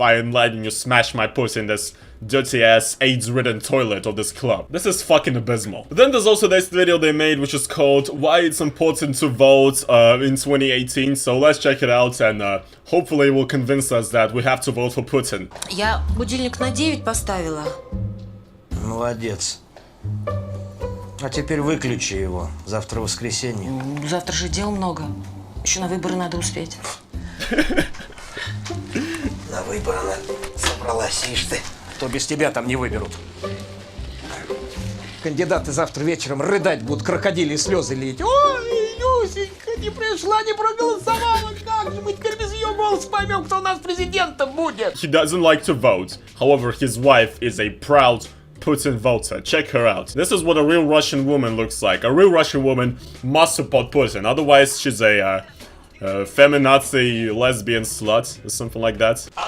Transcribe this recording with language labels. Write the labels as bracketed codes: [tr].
[en] I am letting you smash my pussy in this dirty ass AIDS-ridden toilet of this club." This is fucking abysmal. But then there's also this video they made which is called "Why It's Important to Vote in 2018. So let's check it out and hopefully it will convince us that we have to vote for Putin. [ru] Я будильник на 9 поставила. Молодец. А теперь выключи его. Завтра воскресенье. Завтра же дел много. Еще на выборы надо успеть. На выборы собралась, ишь ты. То без тебя там не выберут. Кандидаты завтра вечером рыдать будут, крокодили слезы лить. Ой, Люсенька, не пришла, не проголосовала. Как же мы теперь без ее голоса поймем, кто у нас президентом будет? [en] He doesn't like to vote. However, his wife is a proud Putin voter. Check her out. This is what a real Russian woman looks like. A real Russian woman must support Putin. Otherwise, she's a feminazi lesbian slut or something like that.